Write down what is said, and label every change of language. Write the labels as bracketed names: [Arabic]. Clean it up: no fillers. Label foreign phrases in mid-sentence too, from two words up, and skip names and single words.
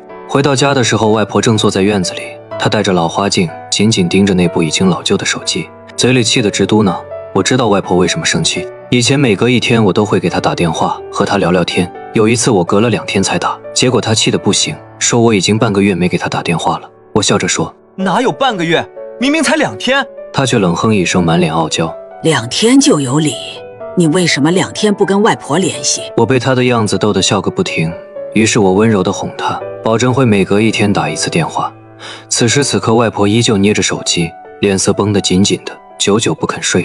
[Chinese] 回到家的時候，外婆正坐在院子裡，她戴着老花鏡，緊緊盯着那部已經老舊的手機，嘴裡氣得直嘟囔。我知道外婆為什麼生氣，以前每隔1天我都會給她打電話和她聊聊天，有一次我隔了2天才打，結果她氣得不行，說我已經半個月沒給她打電話了。我笑着說，哪有半個月，明明才2天。她卻冷哼一聲，滿臉傲嬌，2天就有理，你為什麼2天不跟外婆聯繫？我被她的樣子逗得笑個不停，於是我溫柔地哄她，保證會每隔1天打1次電話。此時此刻，外婆依舊捏着手機，臉色繃得緊緊的，久久不肯睡。